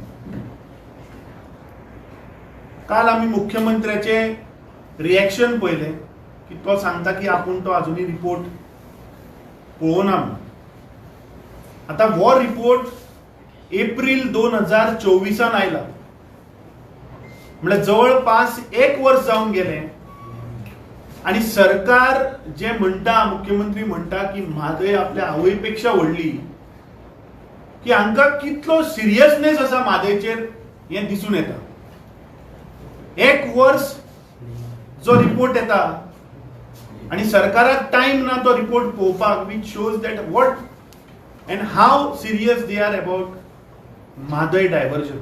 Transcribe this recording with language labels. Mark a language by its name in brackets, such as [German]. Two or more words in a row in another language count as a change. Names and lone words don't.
[Konkani] काल आमी मुख्यमंत्र्याचे रिएक्शन पयले की तो सांगता की आपूण तो अजुनी रिपोर्ट पळोवना म्हणून. आता वो रिपोर्ट एप्रिल 2024 आयला, म्हणजे जवळपास 1 वर्ष जाऊन गेले आणि सरकार जे म्हणता, मुख्यमंत्री म्हणता की म्हादय आपल्या आवयपेक्षा व्हडली, की हांकां कितलो सिरियसनेस आसा म्हादयचेर हें दिसून येता. 1 वर्ष जो रिपोर्ट येता आणि सरकाराक टाइम ना तो रिपोर्ट पळोवपाक, [English] which shows that what and how serious they are about Mhadei diversion.